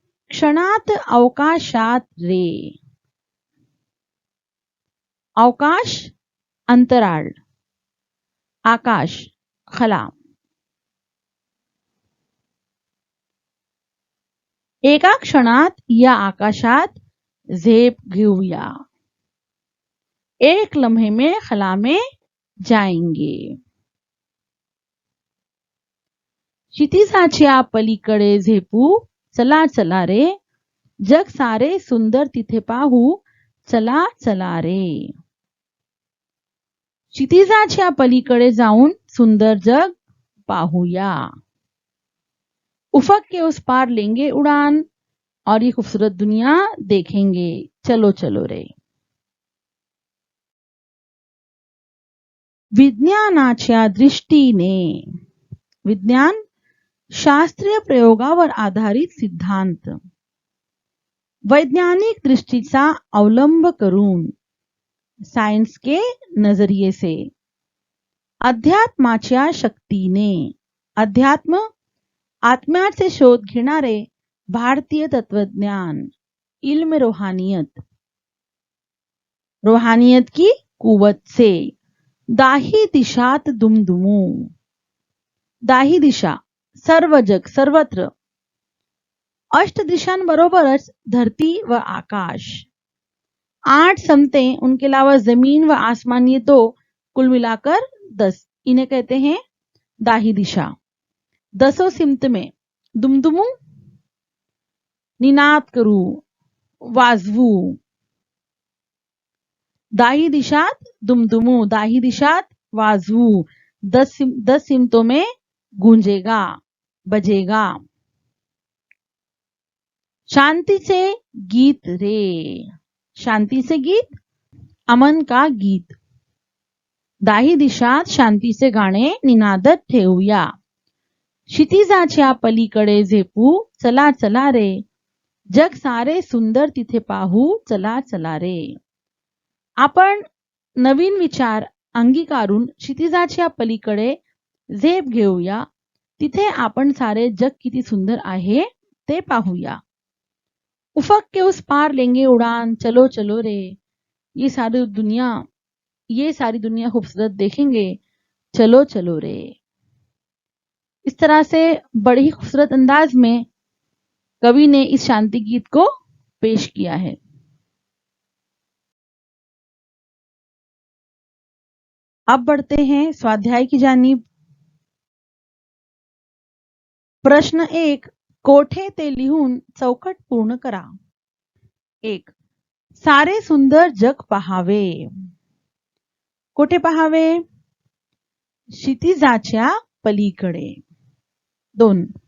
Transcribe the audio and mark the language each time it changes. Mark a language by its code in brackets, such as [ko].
[mr] क्षणात अवकाशात रे, अवकाश अंतराळ, आकाश खला। एका क्षणात या आकाशात झेप घेऊया, [hi] एक लम्हे में खला में जाएंगे। [mr] क्षितिजाच्या पलीकडे झेपू, चला चला रे, जग सारे सुंदर तिथे पाहू, चला चला रे। क्षितिजाच्या पलीकडे जाऊन सुंदर जग पाहूया। [hi] उफक के उस पार लेंगे उड़ान, और ये खूबसूरत दुनिया देखेंगे, चलो चलो रे। [mr] विज्ञानाच्या दृष्टीने. विज्ञान शास्त्रीय प्रयोगावर आधारित सिद्धांत. वैज्ञानिक दृष्टीचा अवलंब करून, [hi] सायन्स के नजरिए से. [mr] अध्यात्माच्या शक्तीने. अध्यात्म आत्म्याचे शोध घेणारे भारतीय तत्वज्ञान. [hi] इल्म रूहानियत. रूहानियत की कुवत से. [mr] दाही दिशात दुमदुमू. दाही दिशा सर्व जग, सर्वत्र. अष्ट दिशांबरोबरच धरती व आकाश. [hi] 8 समते, उनके अलावा जमीन व आसमान, ये 2 कुल मिलाकर 10, इन्हें कहते हैं दाही दिशा. 10 सिमत में [mr] दुमदुमू निनाद करू, वाजवू. दाही दिशात दुमदुमू, दाही दिशात वाजवू. [hi] 10 सिमतों में गूंजेगा, बजेगा. शांति से गीत रे. शांति से गीत, अमन का गीत. [mr] दाही दिशात शांतीचे गाणे निनादत ठेवूया. क्षितिजाच्या पलीकडे झेपू, चला चला रे. जग सारे सुंदर तिथे पाहू, चला चला रे. आपण नवीन विचार अंगीकारून क्षितिजाच्या पलीकडे झेप घेऊया. तिथे आपण सारे जग किती सुंदर आहे ते पाहूया. [hi] उफक के उस पार लेंगे उड़ान, चलो चलो रे. ये सारी दुनिया खूबसूरत देखेंगे, चलो चलो रे. इस तरह से बड़े ही खूबसूरत अंदाज में कवि ने इस शांति गीत को पेश किया है. अब बढ़ते हैं स्वाध्याय की जानिब. [mr] प्रश्न 1. कोठे ते लिहून चौकट पूर्ण करा. 1. सारे सुंदर जग पहावे. कोठे पहावे? क्षितिजाच्या पलीकडे. 2.